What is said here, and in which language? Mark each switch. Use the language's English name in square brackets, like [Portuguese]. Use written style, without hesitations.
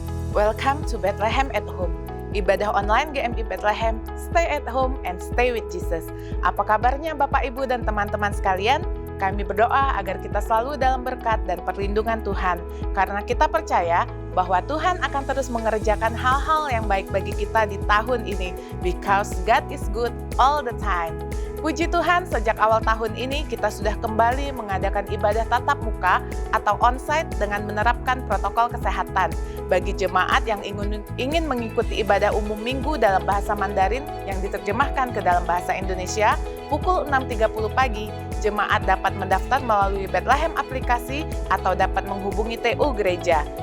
[English] Welcome to Bethlehem at Home. [Indonesian] Ibadah online GMI Bethlehem, [English] stay at home and stay with Jesus. [Indonesian] Apa kabarnya Bapak, Ibu, dan teman-teman sekalian? Kami berdoa agar kita selalu dalam berkat dan perlindungan Tuhan. Karena kita percaya bahwa Tuhan akan terus mengerjakan hal-hal yang baik bagi kita di tahun ini. [English] Because God is good all the time. [Indonesian] Puji Tuhan, sejak awal tahun ini kita sudah kembali mengadakan ibadah tatap muka atau onsite dengan menerapkan protokol kesehatan. Bagi jemaat yang ingin mengikuti ibadah umum minggu dalam bahasa Mandarin yang diterjemahkan ke dalam bahasa Indonesia, pukul 6.30 pagi, jemaat dapat mendaftar melalui Bethlehem aplikasi atau dapat menghubungi TU gereja.